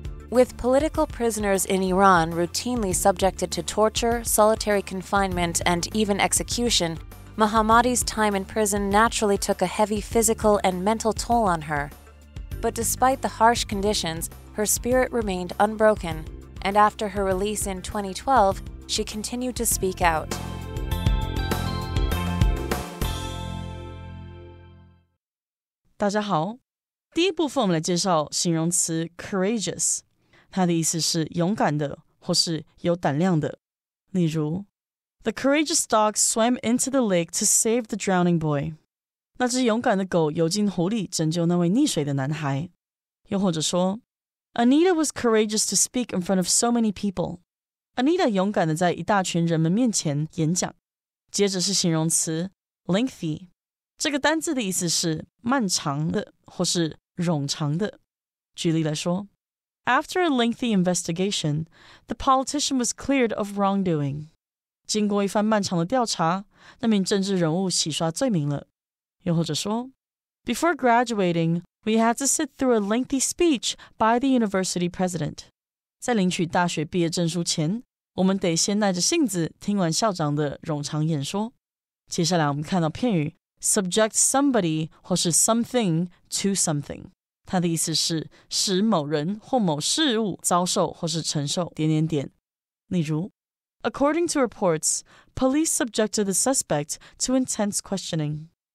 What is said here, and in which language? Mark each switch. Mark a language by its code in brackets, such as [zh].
[en] With political prisoners in Iran routinely subjected to torture, solitary confinement, and even execution, Mohammadi's time in prison naturally took a heavy physical and mental toll on her. But despite the harsh conditions, her spirit remained unbroken, and after her release in 2012, she continued to speak out. [zh] 大家好，第一部分我们来介绍形容词 courageous， 它的意思是勇敢的或是有胆量的。例如 [en] The courageous dog swam into the lake to save the drowning boy. [zh] 那只勇敢的狗游进湖里拯救那位溺水的男孩。又或者说 [en] Anita was courageous to speak in front of so many people. [zh] Anita 勇敢的在一大群人们面前演讲。接着是形容词 lengthy， 这个单字的意思是漫长的或是冗长的。举例来说 [en] After a lengthy investigation, the politician was cleared of wrongdoing. [zh] 经过一番漫长的调查，那名政治人物洗刷罪名了。又或者说 [en] Before graduating, we had to sit through a lengthy speech by the university president. [zh] 在领取大学毕业证书前，我们得先耐着性子听完校长的冗长演说。接下来我们看到片语 [en] subject somebody 或是 something to something， [zh] 它的意思是使某人或某事物遭受或是承受……例如 [en] According to reports, police subjected the suspect to intense questioning.